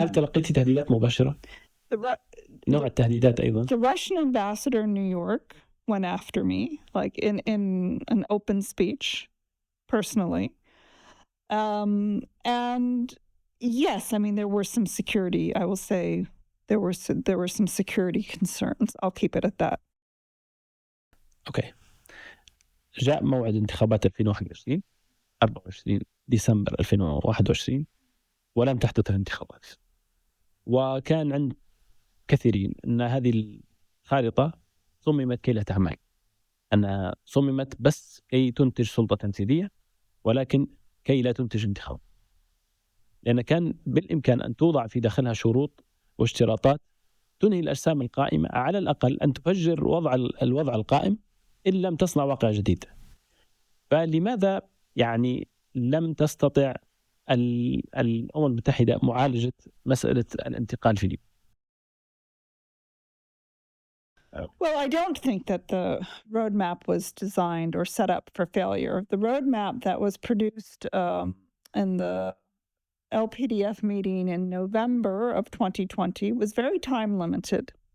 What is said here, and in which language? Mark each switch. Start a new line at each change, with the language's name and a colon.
Arabic: هل تلقيتي تهديدات مباشرة؟ نوع التهديدات أيضا.
English: The Russian ambassador in New York went after me, like in an open speech, personally. And yes, I mean, there were some security, I will say, there were some security concerns. I'll keep it at that. Okay.
Arabic: جاء موعد انتخابات 2021 24 ديسمبر 2021 ولم تحدث الانتخابات. وكان عند كثيرين أن هذه الخارطة صممت كي لا تعمل، أنها صممت بس كي تنتج سلطة تنفيذية ولكن كي لا تنتج انتخاب، لأن كان بالإمكان أن توضع في داخلها شروط واشتراطات تنهي الأجسام القائمة، على الأقل أن تفجر الوضع القائم إن لم تصنع واقع جديد. فلماذا يعني لم تستطع الأمم المتحدة معالجة مسألة الانتقال في ليبيا؟
English: Well, I don't think that the roadmap was designed or set up for failure. The roadmap that was produced in the LPDF meeting in November of 2020 was very time limited.